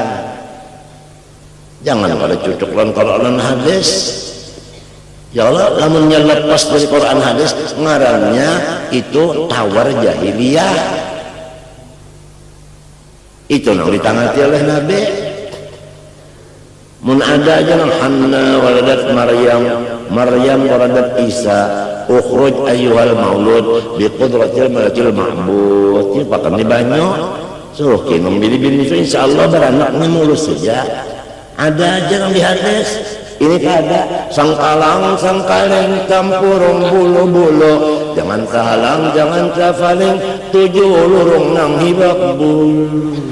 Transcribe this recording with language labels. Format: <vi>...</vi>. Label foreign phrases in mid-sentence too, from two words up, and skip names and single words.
<bjn>Jangan pada cucuk lawan Quran hadis. Ya Allah, lamunnya lepas dari Quran hadis ngarannya itu tawar jahiliyah. Itu yang ditangati oleh Nabi. Mun ada aja nang</bjn> <ar>حنة ولدت مريم ولدت عيسى، اخرج أيها المولود بقدرة الملك المعبود.</ar> <bjn>Ini pakai banyak suruh kinum bini-bini itu insyaallah beranaknya mulus saja. Ada aja yang di hadis. Ini ada sang kalang sang kaleng campurung bulu-bulu, jangan kahalang jangan kafaling, 7 lurung nang hibak bulu.</bjn>